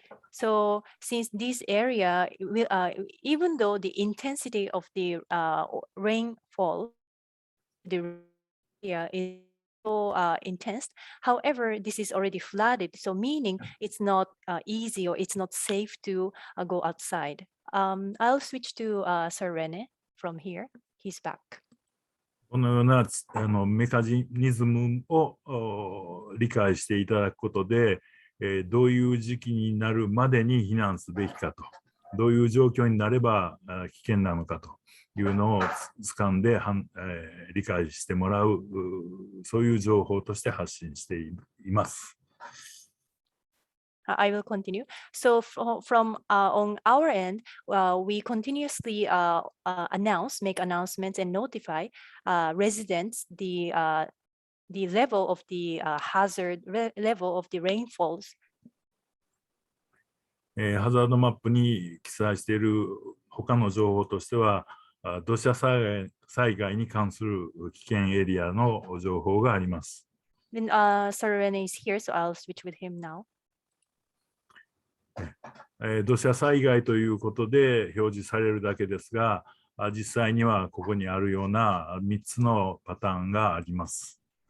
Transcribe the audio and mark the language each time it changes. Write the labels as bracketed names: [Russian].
[English] So since this area, even though the intensity of the rainfall, the area is so intense, however, this is already flooded. So meaning it's not easy or it's not safe to go outside. I'll switch to Sir Rene from here. He's back. [Japanese] このようなメカニズムを理解していただくことで、どういう時期になるまでに避難すべきかと、どういう状況になれば危険なのかというのを掴んで理解してもらう、そういう情報として発信しています。 [English] I will continue. So from on our end, we continuously make announcements and notify residents the level of the hazard level of the rainfalls. [Japanese] ハザードマップに記載している他の情報としては、土砂災害に関する危険エリアの情報があります。 [English] Then Sir Rene is here, so I'll switch with him now. [Japanese] 土砂災害ということで表示されるだけですが、実際にはここにあるような3つのパターンがあります。